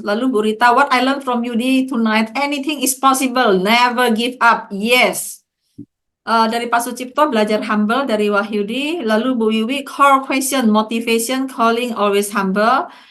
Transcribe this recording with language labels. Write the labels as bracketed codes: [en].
[en] Lalu Bu Rita, what I learned from Yudi tonight, anything is possible, never give up. Yes. [id] Dari Pak Sucipto belajar humble dari Wahyudi. [en] Lalu Bu Wiwi, core question, motivation, calling, always humble.